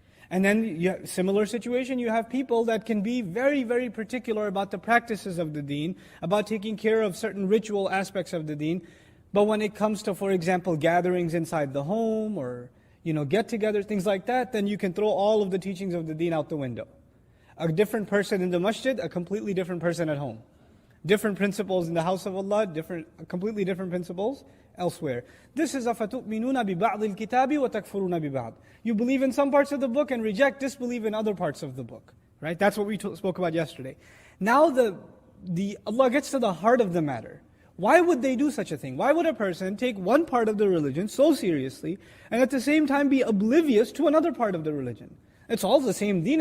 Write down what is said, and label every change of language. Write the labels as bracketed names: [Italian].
[English] And then, similar situation, you have people that can be very, very particular about the practices of the deen, about taking care of certain ritual aspects of the deen, but when it comes to, for example, gatherings inside the home, or get-together, things like that, then you can throw all of the teachings of the deen out the window. A different person in the masjid, a completely different person at home. Different principles in the house of Allah, completely different principles elsewhere. This is [Arabic] أَفَتُؤْمِنُونَ بِبَعْضِ الْكِتَابِ وَتَكْفُرُونَ بِبَعْضِ. [English] You believe in some parts of the book and disbelieve in other parts of the book. Right? That's what we spoke about yesterday. Now Allah gets to the heart of the matter. Why would they do such a thing? Why would a person take one part of the religion so seriously and at the same time be oblivious to another part of the religion? It's all the same deen.